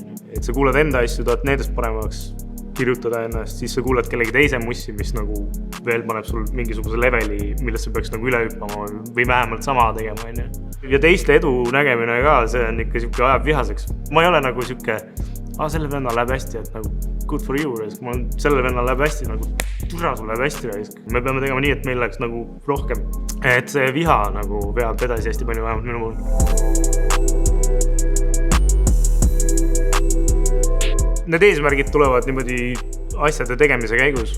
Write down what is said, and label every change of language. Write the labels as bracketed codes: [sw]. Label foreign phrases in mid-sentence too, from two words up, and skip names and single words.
[et] Et sa kuulad enda asju, tahad nendest paremaks kirjutada ennast, siis sa kuulad kellegi teise mussi, mis nagu veel paneb sul mingisuguse leveli, millest sa peaks nagu üle hüppama või vähemalt sama tegema. Ja teiste edu nägemine ka, see on ikka siuke ajab vihaseks. Ma ei ole nagu siuke, selle venna läheb hästi, et nagu [en] good for you, [et] selle venna läheb hästi, nagu türa sul läheb hästi. Me peame tegema nii, et meil läheks nagu rohkem. Et see viha nagu veab edasi hästi palju vähemalt minu puhul. Need eesmärgid tulevad niimoodi asjade tegemise käigus.